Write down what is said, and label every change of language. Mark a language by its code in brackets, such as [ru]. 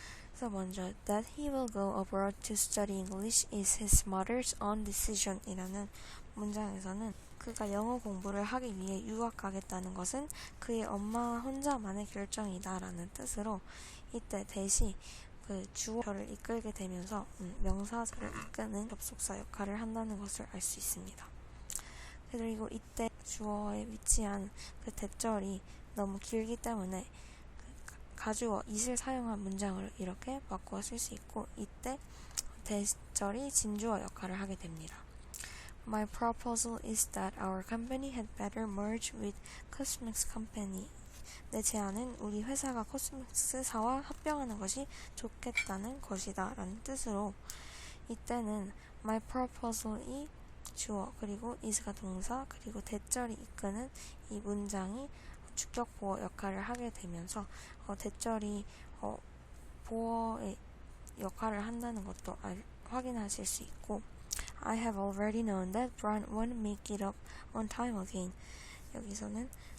[ko] 그래서 먼저 [en] that he will go abroad to study English is his mother's own decision [ko] 이라는 문장에서는 그가 영어 공부를 하기 위해 유학 가겠다는 것은 그의 엄마 혼자만의 결정이다 라는 뜻으로 이때 that이 그 주어를 이끌게 되면서 명사절을 이끄는 접속사 역할을 한다는 것을 알 수 있습니다. 그리고 이때 주어에 위치한 그 that절이 너무 길기 때문에 가주어 it을 사용한 문장으로 이렇게 바꾸어 쓸 수 있고 이때 that절이 진주어 역할을 하게 됩니다. [en] My proposal is that our company had better merge with Cosmix Company. [ko] 내 제안은 우리 회사가 코스믹스사와 합병하는 것이 좋겠다는 것이다 라는 뜻으로 이때는 my proposal이 주어 그리고 is가 동사 그리고 that절이 이끄는 이 문장이 주격 보어 역할을 하게 되면서 that절이 보어의 역할을 한다는 것도 확인하실 수 있고 [en] I have already known that Brian won't make it up on time again. [ko] 여기서는